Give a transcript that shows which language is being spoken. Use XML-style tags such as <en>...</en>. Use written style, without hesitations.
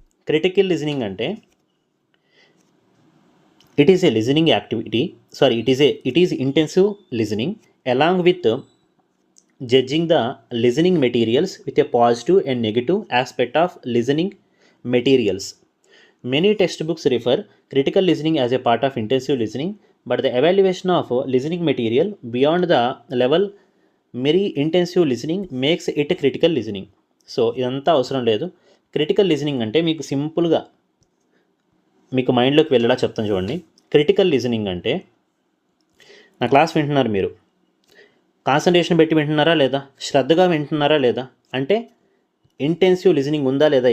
<en>Critical listening అంటే it is a listening activity, it is intensive listening along with judging the listening materials with a positive and negative aspect of listening materials. Many textbooks refer critical listening as a part of intensive listening, but the evaluation of listening material beyond the level mere intensive listening makes it critical listening.</en> <te>So ఇదంతా అవసరం లేదు. Critical listening అంటే మీకు సింపుల్గా మీకు మైండ్లోకి వెళ్ళేలా చెప్తాను చూడండి. క్రిటికల్ లిజనింగ్ అంటే నా క్లాస్ వింటున్నారు, మీరు కాన్సన్ట్రేషన్ పెట్టి వింటున్నారా లేదా, శ్రద్ధగా వింటున్నారా లేదా, అంటే ఇంటెన్సివ్ లిజనింగ్ ఉందా లేదా?</te>